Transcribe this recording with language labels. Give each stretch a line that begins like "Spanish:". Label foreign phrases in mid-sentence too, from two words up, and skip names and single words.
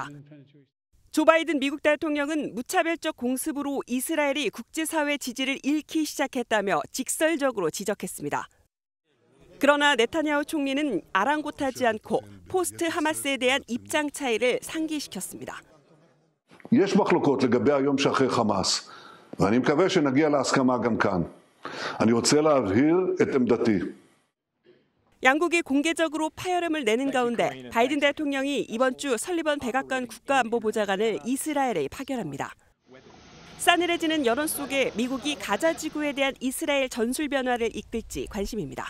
Korean: 조 바이든 미국 대통령은 무차별적 공습으로 이스라엘이 국제사회 지지를 잃기 시작했다며 직설적으로 지적했습니다. 그러나 네타냐후 총리는 아랑곳하지 않고 포스트 하마스에 대한 입장 차이를 상기시켰습니다.
Hebrew: יש מחלוקות לגבי היום שאחרי חמאס, ואני מקווה שנגיע להסכמה גם כאן. אני רוצה להבהיר את עמדתי.
Korean: 양국이 공개적으로 파열음을 내는 가운데 바이든 대통령이 이번 주 설리번 백악관 국가안보보좌관을 이스라엘에 파견합니다. 싸늘해지는 여론 속에 미국이 가자 지구에 대한 이스라엘 전술 변화를 이끌지 관심입니다.